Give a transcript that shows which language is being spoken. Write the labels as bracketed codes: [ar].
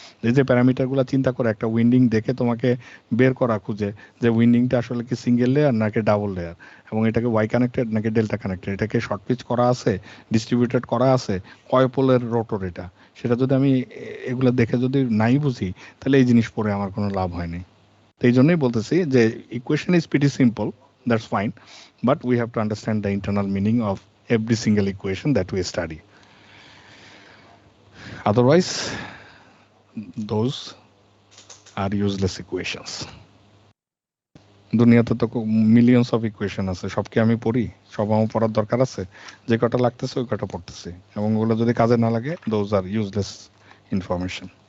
[bn] এই যে প্যারামিটারগুলো চিন্তা করে একটা উইন্ডিং দেখে তোমাকে বের করা খুঁজে যে উইন্ডিংটা আসলে কি সিঙ্গেল লেয়ার নাকি ডাবল লেয়ার, এবং এটাকে ওয়াই কানেক্টেড নাকি ডেল্টা কানেক্টেড, এটাকে শর্ট পিচ করা আছে, ডিস্ট্রিবিউটেড করা আছে, কয় পোলের রোটর এটা, সেটা যদি আমি এগুলো দেখে যদি নাই বুঝি, তাহলে এই জিনিস পড়ে আমার কোনো লাভ হয়নি। তো এই জন্যই বলতেছি যে [en] Equation is pretty simple, that's fine, but we have to understand the internal meaning of every single equation that we study. Otherwise, those are useless equations. [bn] দুনিয়াতে তো মিলিয়নস অফ ইকুয়েশন আছে, সব কি আমি পড়ি? সব আমার পড়ার দরকার আছে? যে কটা লাগতেছে ওই কটা পড়তেছি, এবং ওগুলো যদি কাজে না লাগে, [en] those are useless information.